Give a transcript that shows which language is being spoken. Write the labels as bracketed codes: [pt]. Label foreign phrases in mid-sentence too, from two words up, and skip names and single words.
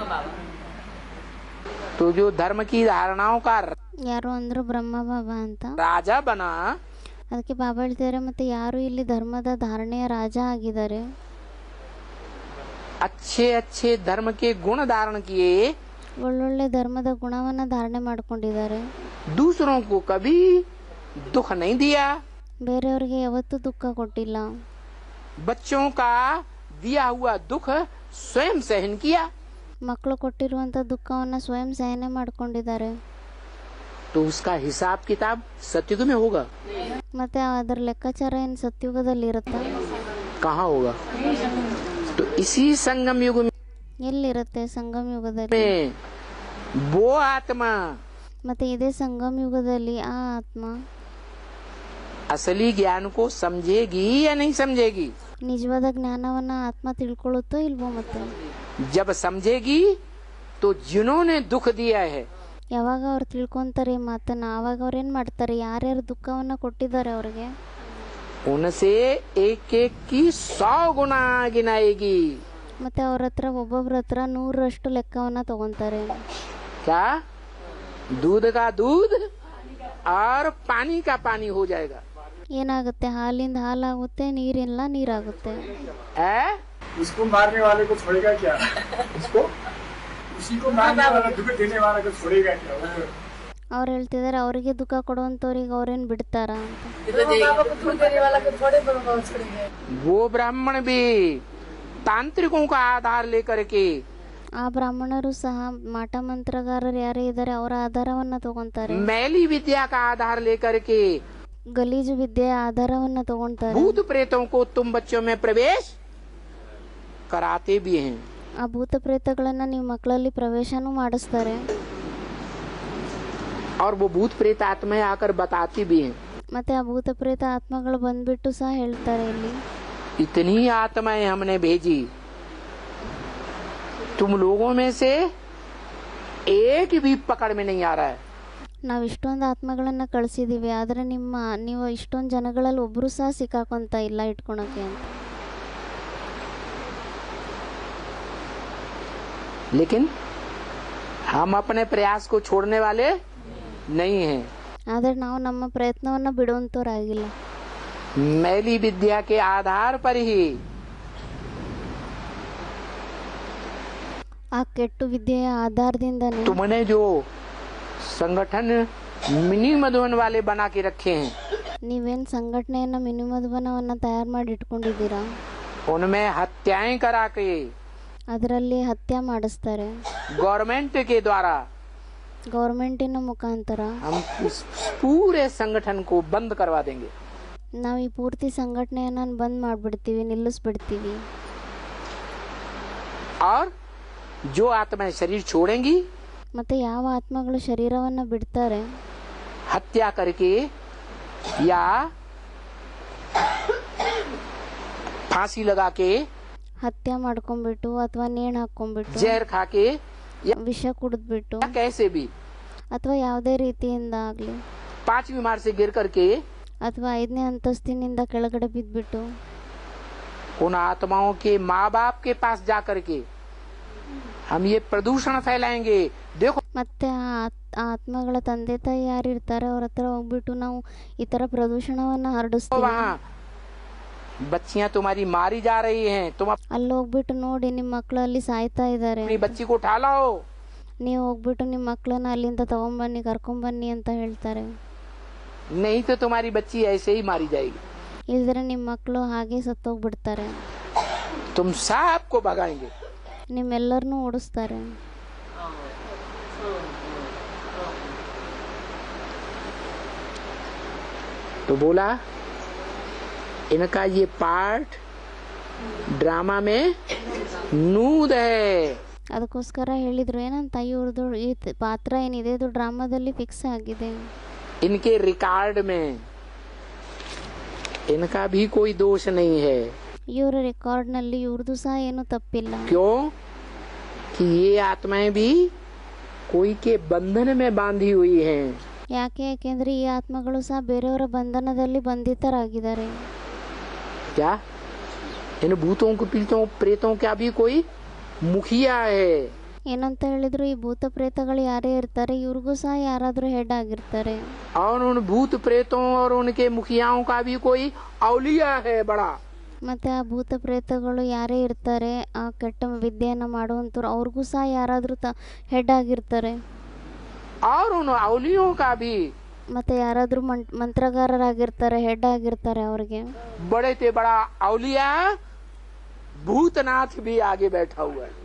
[hi] तो जो धर्म की धारणाओं का [kn] ಯಾರು ಅಂದ್ರು ಬ್ರಹ್ಮ ಬಾಬಾ ಅಂತ. [hi] राजा बना, [kn] ಅದಕ್ಕೆ ಬಾಬಾ ಹೇಳ್ತಿದ್ದಾರೆ, ಮತ್ತೆ ಯಾರು ಇಲ್ಲಿ ಧರ್ಮದ ಧಾರಣೆಯ ರಾಜ ಆಗಿದ್ದಾರೆ? [hi] अच्छे अच्छे धर्म के गुण धारण किए, [kn] ಒಳ್ಳೊಳ್ಳೆ ಧರ್ಮದ ಗುಣವನ್ನ ಧಾರಣೆ ಮಾಡ್ಕೊಂಡಿದ್ದಾರೆ. [hi] दूसरों को कभी दुख नहीं दिया, [kn] ಬೇರೆಯವರಿಗೆ ಯಾವತ್ತೂ ದುಃಖ ಕೊಟ್ಟಿಲ್ಲ. [hi] बच्चों का दिया हुआ दुख स्वयं सहन किया, [kn] ಮಕ್ಕಳು ಕೊಟ್ಟಿರುವಂತ ದುಃಖವನ್ನ ಸ್ವಯಂ ಸಹನೆ ಮಾಡ್ಕೊಂಡಿದ್ದಾರೆ. [hi] तो उसका हिसाब किताब सत्युग में होगा? [kn] ಮತ್ತೆ ಅದರ ಲೆಕ್ಕಾಚಾರ ಏನ್ ಸತ್ಯುಗದಲ್ಲಿ ಇರುತ್ತಾ? [hi] कहाँ होगा? तो इसी संगम युग [kn] ಎಲ್ಲಿರುತ್ತೆ? ಸಂಗಮ ಯುಗದಲ್ಲಿ. [hi] में वो आत्मा [kn] ಮತ್ತೆ ಇದೇ ಸಂಗಮ ಯುಗದಲ್ಲಿ ಆ ಆತ್ಮ [hi] असली ज्ञान को समझेगी या नहीं समझेगी? [kn] ನಿಜವಾದ ಜ್ಞಾನವನ್ನ ಆತ್ಮ ತಿಳ್ಕೊಳ್ಳುತ್ತೋ ಇಲ್ವೋ? ಮತ್ತೆ [hi] जब समझेगी तो जिन्होंने दुख दिया है, [kn] ಯಾವಾಗ ಅವ್ರು ತಿಳ್ಕೊತಾರೆ ಈ ಮಾತನ್ನು, ಆವಾಗ ಅವ್ರು ಏನು ಮಾಡ್ತಾರೆ, ಯಾರ್ಯಾರು ದುಃಖವನ್ನು ಕೊಟ್ಟಿದ್ದಾರೆ ಅವ್ರಿಗೆ [hi] उनसे एक एक की 100 गुना गिनाएगी। [kn] ಮತ್ತು ಅವ್ರ ಹತ್ರ ಒಬ್ಬೊಬ್ರ ಹತ್ರ 100ರಷ್ಟು ಲೆಕ್ಕವನ್ನು ತಗೊತಾರೆ। [hi] क्या? दूध का दूध और पानी का पानी हो जाएगा। [kn] ಏನಾಗುತ್ತೆ, ಹಾಲಿಂದ ಹಾಲಾಗುತ್ತೆ, ನೀರಿಲ್ಲ ನೀರಾಗುತ್ತೆ। [hi] उसको मारने वाले को छोड़ेगा क्या? उसको उसी को मारने वाला दुख देने वाला को छोड़ेगा क्या? [kn] ಅವ್ರು ಹೇಳ್ತಿದ್ದಾರೆ ಅವರಿಗೆ ದುಃಖ ಕೊಡುವಂಥವ್ರಿಗೆ ಅವ್ರೇನು ಬಿಡ್ತಾರ ಅಂತ। [hi] वो ब्राह्मण भी तांत्रिकों का आधार लेकर के [kn] ಆ ಬ್ರಾಹ್ಮಣರು ಸಹ ಮಾಟ ಮಂತ್ರಗಾರರು ಯಾರೇ ಇದ್ದಾರೆ ಅವರ ಆಧಾರವನ್ನ ತಗೊಂತಾರೆ, [hi] मैली विद्या का आधार लेकर के [kn] ಗಲೀಜು ವಿದ್ಯೆಯ ಆಧಾರವನ್ನ ತಗೊಂತಾರೆ। [hi] भूत प्रेतों को तुम बच्चों में प्रवेश कराते भी हैं। [kn] ಆ ಭೂತ ಪ್ರೇತಗಳನ್ನ ನೀವು ಮಕ್ಕಳಲ್ಲಿ ಪ್ರವೇಶನೂ ಮಾಡಿಸ್ತಾರೆ, [hi] और वो भूत प्रेत आत्माएं आकर बताती भी हैं। [kn] ಮತ್ತೆ ಆ ಭೂತ ಪ್ರೇತ ಆತ್ಮಗಳು ಬಂದ್ಬಿಟ್ಟು ಸಹ ಹೇಳ್ತಾರೆ, ಇಲ್ಲಿ [hi] इतनी आत्माएं हमने भेजी, तुम लोगों में से एक भी पकड़ में नहीं आ रहा है। [kn] ನಾವು ಇಷ್ಟೊಂದು ಆತ್ಮಗಳನ್ನ ಕಳಿಸಿದೀವಿ, ಆದ್ರೆ ನೀವು ಇಷ್ಟೊಂದು ಜನಗಳಲ್ಲಿ ಒಬ್ರು ಸಹ ಸಿಕ್ಕಾಕೊಂತ ಇಲ್ಲ ಇಟ್ಕೊಳಕ್ಕೆ ಅಂತ। [hi] लेकिन हम अपने प्रयास को छोड़ने वाले नहीं हैं। [kn] ಆದ್ರೆ ನಾವು ನಮ್ಮ ಪ್ರಯತ್ನವನ್ನ ಬಿಡುವಂತವ್ರಾಗಿಲ್ಲ। [hi] मैली विद्या के आधार पर ही [kn] ಆ ಕೆಟ್ಟು ವಿದ್ಯೆಯ ಆಧಾರದಿಂದನೇ [hi] तुमने जो संगठन मिनी मधुबन वाले बना के रखे हैं, [kn] ನೀವೇನು ಸಂಘಟನೆಯನ್ನ ಮಿನಿಮಧುಬನವನ್ನ ತಯಾರು ಮಾಡಿ ಇಟ್ಕೊಂಡಿದ್ದೀರಾ, [hi] उनमें हत्याएं करा के [kn] ಅದರಲ್ಲಿ ಹತ್ಯೆ ಮಾಡಿಸ್ತಾರೆ [hi] गवर्नमेंट के द्वारा [kn] ಗೌರ್ಮೆಂಟಿನ ಮುಖಾಂತರ। [hi] हम इस पूरे संगठन को बंद करवा देंगे। [kn] ನಾವು ಈ ಪೂರ್ತಿ ಸಂಘಟನೆಯನ್ನ ಬಂದ್ ಮಾಡ್ಬಿಡ್ತೀವಿ, ನಿಲ್ಲಿಸ್ಬಿಡ್ತೀವಿ। [hi] और जो आत्माएं शरीर छोड़ेंगी, [kn] ಮತ್ತೆ ಯಾವ ಆತ್ಮಗಳು ಶರೀರವನ್ನ ಬಿಡ್ತಾರೆ, [hi] हत्या करके या फांसी लगा के, [kn] ಹತ್ಯೆ ಮಾಡ್ಕೊಂಡ್ಬಿಟ್ಟು ಅಥವಾ ನೇಣು ಹಾಕೊಂಡ್ಬಿಟ್ಟು, [hi] जहर खा के या [kn] ವಿಷ ಕುಡಿದ್ಬಿಟ್ಟು, [hi] कैसे भी [kn] ಅಥವಾ ಯಾವುದೇ ರೀತಿಯಿಂದ ಆಗಲಿ, [hi] 5वीं मार से गिर करके [kn] ಅಥವಾ 5ನೇ ಅಂತಸ್ತಿನಿಂದ ಕೆಳಗಡೆ ಬಿದ್ಬಿಟ್ಟು, [hi] उन आत्माओं के माँ बाप के पास जा करके हम ये प्रदूषण फैलाएंगे। देखो [kn] ಮತ್ತೆ ಆ ಆತ್ಮಗಳ ತಂದೆ ತಾಯಿ ಯಾರಿರ್ತಾರೆ ಅವ್ರ ಹತ್ರ ಹೋಗ್ಬಿಟ್ಟು ನಾವು ಈ ತರ ಪ್ರದೂಷಣವನ್ನ ಹರಡಿಸ್ತೀವಿ। [hi] वहाँ बच्चियां तुम्हारी मारी जा रही हैं, तुम [kn] ಅಲ್ಲಿ ಹೋಗ್ಬಿಟ್ಟು ನೋಡಿ ನಿಮ್ಮ ಮಕ್ಕಳು ಅಲ್ಲಿ ಸಾಯ್ತಾ ಇದ್ದಾರೆ, [hi] अपनी बच्ची को उठा लाओ। [kn] ನೀವು ಹೋಗ್ಬಿಟ್ಟು ನಿಮ್ಮ ಮಕ್ಕಳನ್ನ ಅಲ್ಲಿಂದ ತಗೊಂಬನ್ನಿ ಕರ್ಕೊಂಬನ್ನಿ ಅಂತ ಹೇಳ್ತಾರೆ। [hi] नहीं तो तुम्हारी बच्ची ऐसे ही मारी जाएगी। [kn] ಇಲ್ದ್ರೆ ನಿಮ್ಮ ಮಕ್ಕಳು ಹಾಗೆ ಸತ್ತೋಗ್ಬಿಡ್ತಾರೆ, [hi] तुम सबको भगाएंगे। [kn] ನಿಮ್ಮೆಲ್ಲರನ್ನೂ ಓಡಿಸ್ತಾರೆ। [hi] तो बोला इनका ये [en] part drama [hi] में नूद है। [kn] ಅದಕ್ಕೋಸ್ಕರ ಹೇಳಿದ್ರು ಏನಂತ, ಇವ್ರದ್ದು ಈ ಪಾತ್ರ ಏನಿದೆ ಇದು ಡ್ರಾಮಾದಲ್ಲಿ ಫಿಕ್ಸ್ ಆಗಿದೆ, [hi] इनके रिकॉर्ड में इनका भी कोई दोष नहीं है। [kn] ಇವರ ರೆಕಾರ್ಡ್ನಲ್ಲಿ ಇವ್ರದ್ದು ಸಹ ಏನು ತಪ್ಪಿಲ್ಲ। [hi] क्यों कि ये आत्माएं भी कोई के बंधन में बांधी हुई हैं। [kn] ಯಾಕೆಂದ್ರೆ ಈ ಆತ್ಮಗಳು ಸಹ ಬೇರೆಯವರ ಬಂಧನದಲ್ಲಿ ಬಂಧಿತರಾಗಿದ್ದಾರೆ। [hi] क्या इन भूतों को पीड़ितों प्रेतों का भी कोई मुखिया है। [kn] ಏನಂತ ಹೇಳಿದ್ರು, ಈ ಭೂತ ಪ್ರೇತಗಳು ಯಾರೇ ಇರ್ತಾರೆ ಇವ್ರಿಗೂ ಸಹ ಯಾರಾದ್ರೂ ಹೆಡ್ ಆಗಿರ್ತಾರೆ। [hi] और उन भूत प्रेतों और उनके मुखियाओं का भी कोई औलिया है बड़ा। [kn] ಮತ್ತೆ ಆ ಭೂತ ಪ್ರೇತಗಳು ಯಾರೇ ಇರ್ತಾರೆ ಆ ಕೆಟ್ಟ ವಿದ್ಯೆಯನ್ನ ಮಾಡುವಂತವ್ರು ಅವ್ರಿಗೂ ಸಹ ಯಾರಾದ್ರೂ ಹೆಡ್ ಆಗಿರ್ತಾರೆ। [hi] और उन औलियों का भी [kn] ಮತ್ತೆ ಯಾರಾದ್ರೂ ಮಂತ್ರಗಾರರಾಗಿರ್ತಾರೆ, ಹೆಡ್ ಆಗಿರ್ತಾರೆ ಅವ್ರಿಗೆ। [hi] बड़े से बड़ा औलिया भूतनाथ भी आगे बैठा हुआ है।